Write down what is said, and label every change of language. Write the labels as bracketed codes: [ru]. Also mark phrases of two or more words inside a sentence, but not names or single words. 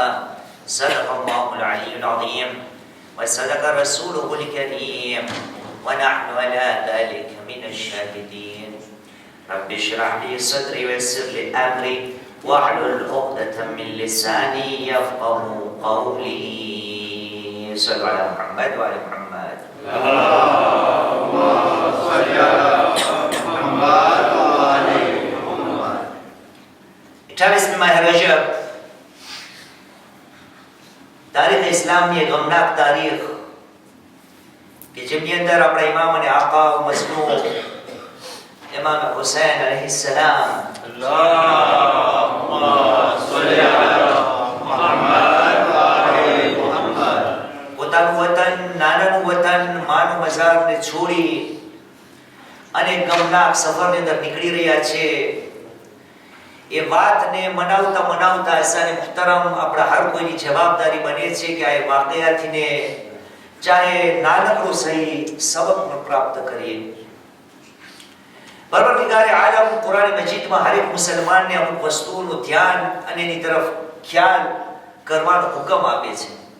[ar] صدق الله العلي العظيم وصدق رسوله الكريم ونحن على ذلك من الشاهدين رب اشرح لي صدري ويسر لي أمري واحلل عقدة من لساني يفقهوا قولي صلوا على محمد وعلى محمد اللهم صل على محمد وعلى محمد [gu] 28 માહ રજબ તારીખ ઇસ્લામની ગમનાક તારીખ કે જેમની અંદર આપણા ઇમામ અને આકા મસનૂ ઇમામ હુસૈન અલૈહિસ્સલામ [ar] اللهم صل على محمد وعلى محمد [gu] પોતાનું વતન નાનાનું વતન માનું મઝારને છોડી અને ગમનાક સફરની અંદર નીકળી રહ્યા છે એ વાતને મનાવતા અસાને મુહતરમ આપણા હર કોઈની જવાબદારી બને છે કે આ વાકયાથીને ચાહે નાનકડું સહી સબક પ્રાપ્ત કરીએ પરવરદિગારે આલમ કુરાન મજીદમાં હરેક મુસલમાનને અમુક વસ્તુઓનું ધ્યાન અને એની તરફ ખ્યાલ કરવાનો હુકમ આપે છે